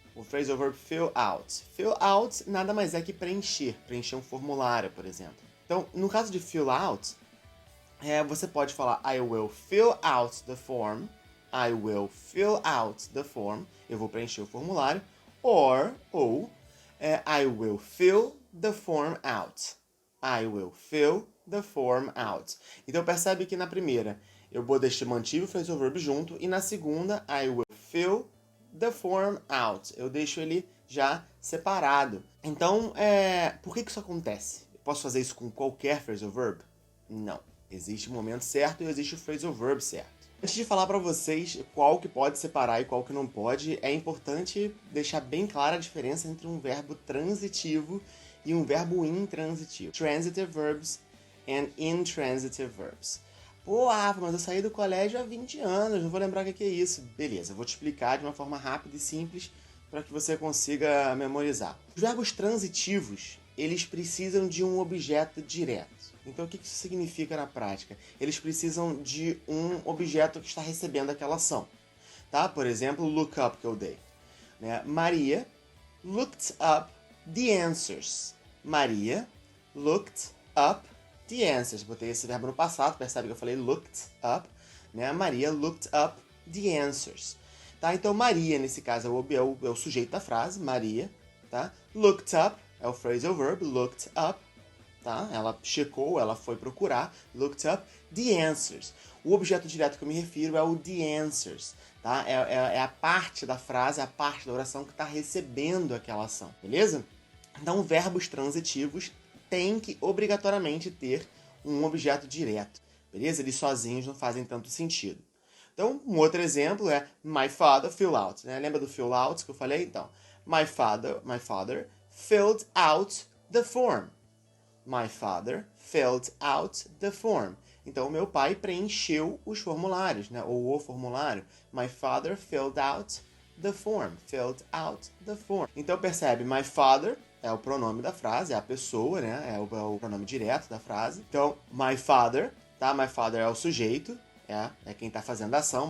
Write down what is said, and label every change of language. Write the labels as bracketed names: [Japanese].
[Portuguese] O phrasal verb fill out. Fill out nada mais é que preencher. Preencher um formulário, por exemplo. Então, no caso de [English] fill out, você pode falar I will fill out the form. I will fill out the form. [Portuguese] Eu vou preencher o formulário. [English] Ou I will fill the form out. I will fill the form out. [Portuguese] Então percebe que na primeira eu mantive o phrasal verb junto e na segunda [English] I will fill the form out. [Portuguese] Eu deixo ele já separado. Então, por que isso acontece? Eu posso fazer isso com qualquer phrasal verb? Não. Existe o momento certo e existe o phrasal verb certo. Antes de falar para vocês qual que pode separar e qual que não pode, é importante deixar bem clara a diferença entre um verbo transitivo e um verbo intransitivo. [English] Transitive verbs and intransitive verbs. [Portuguese] Pô, Rafa, mas eu saí do colégio há 20 anos, não vou lembrar o que é isso. Beleza, eu vou te explicar de uma forma rápida e simples para que você consiga memorizar. Os verbos transitivos, eles precisam de um objeto direto. Então, o que isso significa na prática? Eles precisam de um objeto que está recebendo aquela ação. Tá? Por exemplo, look up que eu dei. Né? [English] Maria looked up the answers. Maria looked up the answers. [Portuguese] Botei esse verbo no passado, percebe que eu falei looked up. Né? [English] Maria looked up the answers. [Portuguese] Tá? Então, Maria, nesse caso, é o sujeito da frase, Maria. Tá? Looked up é o phrasal verb, looked up. Tá? Ela checou, ela foi procurar, [English] looked up the answers. [Portuguese] O objeto direto que eu me refiro é o the answers. Tá? É a parte da frase, a parte da oração que está recebendo aquela ação, beleza? Então, verbos transitivos têm que obrigatoriamente ter um objeto direto, beleza? Eles sozinhos não fazem tanto sentido. Então, um outro exemplo é [English] my father fill out. [Portuguese] Né? Lembra do fill out que eu falei? Então, [English] my father filled out the form. My father filled out the form. [Portuguese] Então, o meu pai preencheu os formulários, né? Ou o formulário. [English] My father filled out the form. Filled out the form. [Portuguese] Então, percebe, my father é o pronome da frase, é a pessoa, né? É o pronome direto da frase. Então, my father, tá? My father é o sujeito, é quem tá fazendo a ação.